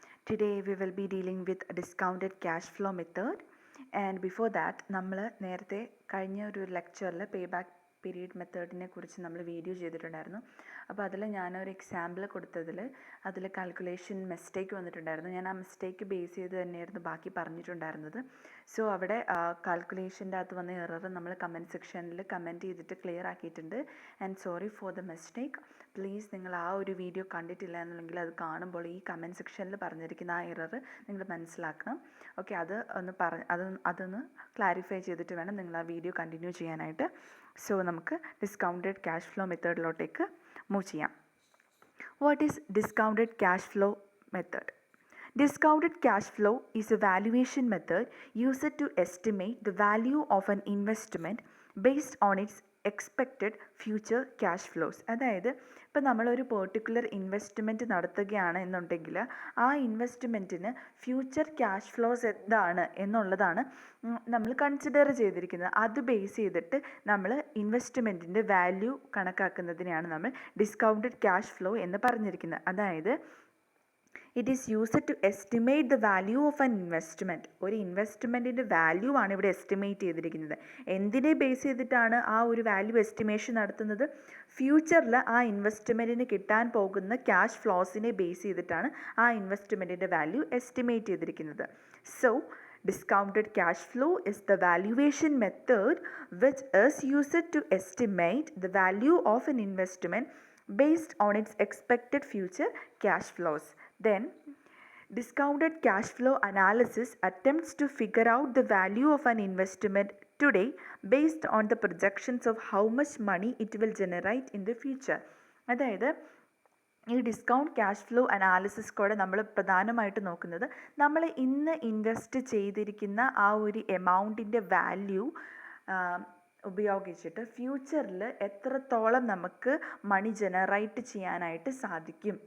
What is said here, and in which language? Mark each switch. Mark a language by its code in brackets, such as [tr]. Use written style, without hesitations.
[en] Today we will be dealing with a discounted cash flow method. And before that, [ml] നമ്മൾ നേരത്തെ കഴിഞ്ഞ ഒരു ലെക്ചറിൽ പേ ബാക്ക് പീരീഡ് മെത്തേഡിനെ കുറിച്ച് നമ്മൾ വീഡിയോ ചെയ്തിട്ടുണ്ടായിരുന്നു. അപ്പോൾ അതിൽ ഞാനൊരു എക്സാമ്പിൾ കൊടുത്തതിൽ അതിൽ കാൽക്കുലേഷൻ മിസ്റ്റേക്ക് വന്നിട്ടുണ്ടായിരുന്നു. ഞാൻ ആ മിസ്റ്റേക്ക് ബേസ് ചെയ്ത് തന്നെയായിരുന്നു ബാക്കി പറഞ്ഞിട്ടുണ്ടായിരുന്നത്. സോ അവിടെ കാൽക്കുലേഷൻ്റെ അകത്ത് വന്ന എറർ നമ്മൾ കമൻറ്റ് സെക്ഷനിൽ കമൻറ്റ് ചെയ്തിട്ട് ക്ലിയർ ആക്കിയിട്ടുണ്ട്. [en] And sorry for the mistake. [ml] Please നിങ്ങൾ ആ ഒരു വീഡിയോ കണ്ടിട്ടില്ല എന്നുണ്ടെങ്കിൽ അത് കാണുമ്പോൾ ഈ കമൻറ്റ് സെക്ഷനിൽ പറഞ്ഞിരിക്കുന്ന ആ എറർ നിങ്ങൾ മനസ്സിലാക്കണം. ഓക്കെ, അതൊന്ന് ക്ലാരിഫൈ ചെയ്തിട്ട് വേണം നിങ്ങൾ ആ വീഡിയോ കണ്ടിന്യൂ ചെയ്യാനായിട്ട്. സോ നമുക്ക് ഡിസ്കൗണ്ടഡ് ക്യാഷ് ഫ്ലോ മെത്തേഡിലോട്ടേക്ക് മൂവ് ചെയ്യാം. [en] What is discounted cash flow method? Discounted cash flow is a valuation method used to estimate the value of an investment based on its expected future cash flows. [ml] അതായത് ഇപ്പം നമ്മളൊരു particular investment നടത്തുകയാണ് എന്നുണ്ടെങ്കിൽ ആ ഇൻവെസ്റ്റ്മെൻറ്റിന് future cash flows എന്താണ് എന്നുള്ളതാണ് നമ്മൾ consider ചെയ്തിരിക്കുന്നത്. അത് ബേസ് ചെയ്തിട്ട് നമ്മൾ ഇൻവെസ്റ്റ്മെൻറ്റിൻ്റെ വാല്യൂ കണക്കാക്കുന്നതിനെയാണ് നമ്മൾ ഡിസ്കൗണ്ടഡ് ക്യാഷ് ഫ്ലോ എന്ന് പറഞ്ഞിരിക്കുന്നത്. [en] അതായത് it is used to estimate the value of an investment. [ml] ഒരു ഇൻവെസ്റ്റ്മെൻറ്റിൻ്റെ വാല്യൂ ആണ് ഇവിടെ എസ്റ്റിമേറ്റ് ചെയ്തിരിക്കുന്നത്. എന്തിനെ ബേസ് ചെയ്തിട്ടാണ് ആ ഒരു വാല്യൂ എസ്റ്റിമേഷൻ നടത്തുന്നത്? ഫ്യൂച്ചറിൽ ആ ഇൻവെസ്റ്റ്മെൻറ്റിന് കിട്ടാൻ പോകുന്ന ക്യാഷ് ഫ്ലോസിനെ ബേസ് ചെയ്തിട്ടാണ് ആ ഇൻവെസ്റ്റ്മെൻറ്റിൻ്റെ വാല്യൂ എസ്റ്റിമേറ്റ് ചെയ്തിരിക്കുന്നത്. [en] So discounted cash flow is the valuation method which is used to estimate the value of an investment based on its expected future cash flows. Then, discounted cash flow analysis attempts to figure out the value of an investment today based on the projections of how much money it will generate in the future. [ml] അതായത് ഈ discount cash flow analysis കൂടെ നമ്മൾ പ്രധാനമായിട്ട് നോക്കുന്നത് നമ്മൾ ഇന്ന് invest ചെയ്തിരിക്കുന്ന ആ ഒരു എമൗണ്ടിൻ്റെ വാല്യൂ ഉപയോഗിച്ചിട്ട് ഫ്യൂച്ചറിൽ എത്രത്തോളം നമുക്ക് മണി ജനറേറ്റ് ചെയ്യാനായിട്ട് സാധിക്കും.